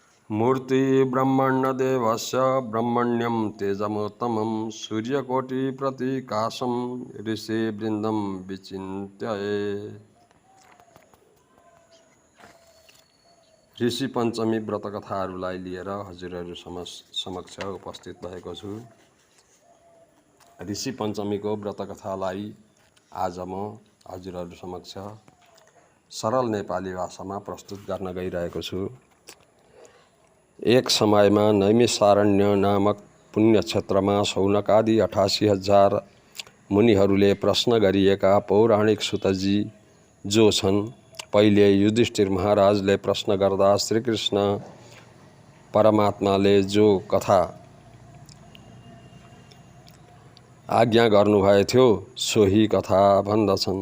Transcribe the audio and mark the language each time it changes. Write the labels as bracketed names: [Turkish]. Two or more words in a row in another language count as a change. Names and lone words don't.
[Sanskrit] मूर्ति ब्रह्मण्य देवस्य ब्रह्मण्यं तेजमोत्तमं सूर्यकोटि प्रतीकाशं ऋषि वृन्दं विचिन्त्य। [Nepali] ऋषि पञ्चमी व्रत कथाहरूलाई लिएर हजुरहरू समक्ष उपस्थित भएको छु। ऋषि पञ्चमीको व्रत कथालाई आज म हजुरहरू समक्ष सरल नेपाली भाषामा प्रस्तुत गर्न गइरहेको छु। एक समयमा नैमिषारण्य नामक पुण्य क्षेत्रमा शौनकादि 88,000 मुनिहरूले प्रश्न गरिएका पौराणिक सुतजी जो छन्, पहिले युधिष्ठिर महाराजले प्रश्न गर्दा श्रीकृष्ण परमात्माले जो कथा आज्ञा गर्नुभएको थियो सोही कथा भन्दछन्।